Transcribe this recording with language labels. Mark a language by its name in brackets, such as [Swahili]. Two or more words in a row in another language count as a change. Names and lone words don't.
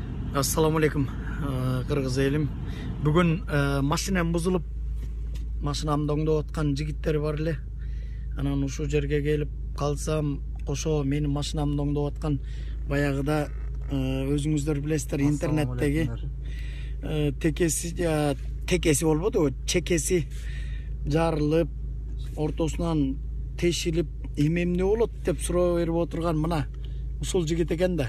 [Arabic] Assalamu alaikum, [Kyrgyz] Kırgız elim. Bugün maşinem buzulup maşinamda oңдоп atkан жигиттер бар эле. Анан ушул жерге келип калсам, кошо менин машинамды оңдоп аткан баягыда өзүңүздөр билесиздер, интернеттеги текеси болбоду, чекеси жарылып, ортосунан тешилип, эмне болот деп суроо берип отурган мына ушул жигит экен да.